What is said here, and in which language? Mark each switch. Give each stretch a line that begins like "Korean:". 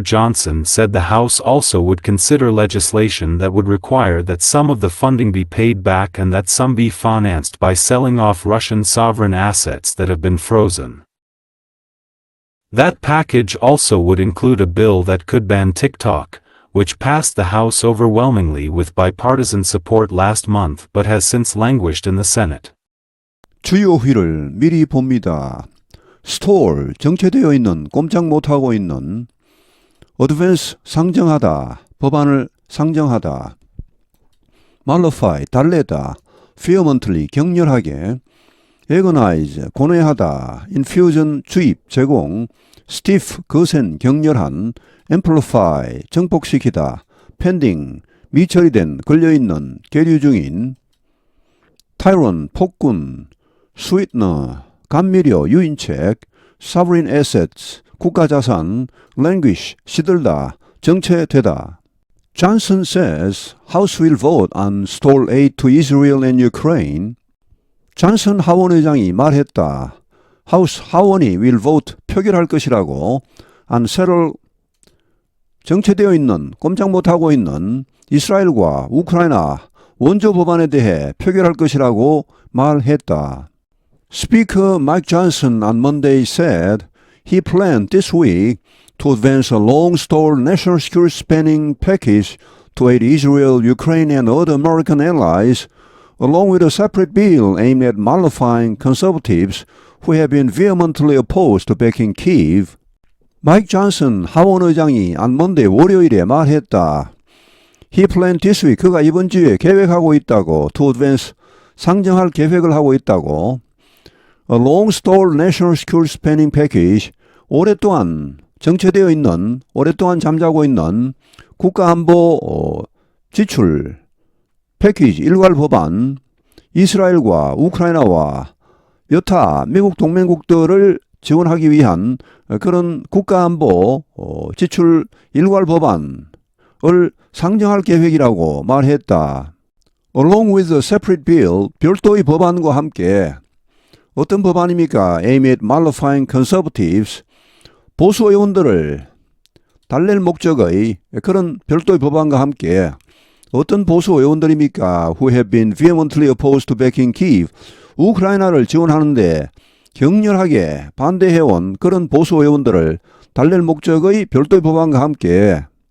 English: Johnson said the House also would consider legislation that would require that some of the funding be paid back and that some be financed by selling off Russian sovereign assets that have been frozen. That package also would include a bill that could ban TikTok, which passed the House overwhelmingly with bipartisan support last month but has since languished in the Senate.
Korean: 주요 휘를 미리 봅니다. 스톨, 정체되어 있는, 꼼짝 못하고 있는. 어드밴스, 상정하다, 법안을 상정하다. mollify, 달래다. vehemently, 격렬하게. agonize, 고뇌하다. infusion, 주입, 제공. stiff, 거센, 격렬한. amplify, 증폭시키다. pending, 미처리된, 걸려있는, 계류 중인. tyrant, 폭군. sweetener, 감미료, 유인책. sovereign assets, 국가자산. languish, 시들다, 정체되다.
English: Johnson says House will vote on stalled aid to Israel and Ukraine.
Korean: 존슨 하원의장이 말했다. 하우스 하원이
English: will vote,
Korean: 표결할 것이라고.
English: on settle,
Korean: 정체되어 있는, 꼼짝 못하고 있는 이스라엘과 우크라이나 원조 법안에 대해 표결할 것이라고 말했다.
English: Speaker Mike Johnson on Monday said he planned this week to advance a long-stalled national security spending package to aid Israel, Ukraine, and other American allies, along with a separate bill aimed at mollifying conservatives who have been vehemently opposed to backing Kyiv.
Korean: 마이크 존슨 하원의장이
English: on Monday
Korean: 월요일에 말했다.
English: He planned this week,
Korean: 그가 이번 주에 계획하고 있다고,
English: to advance,
Korean: 상정할 계획을 하고 있다고.
English: A long-stalled national security spending package,
Korean: 오랫동안 정체되어 있는, 오랫동안 잠자고 있는 국가안보 지출 패키지 일괄 법안, 이스라엘과 우크라이나와 여타 미국 동맹국들을 지원하기 위한 그런 국가안보 지출 일괄 법안을 상정할 계획이라고 말했다.
English: Along with a separate bill,
Korean: 별도의 법안과 함께. 어떤 법안입니까?
English: Aimed at mollifying conservatives,
Korean: 보수 의원들을 달랠 목적의 그런 별도의 법안과 함께. 어떤 보수 의원들입니까?
English: Who have been vehemently opposed to backing Kyiv,
Korean: 우크라이나를 지원하는데 격렬하게 반대해온 그런 보수 의원들을 달랠 목적의 별도의 법안과 함께.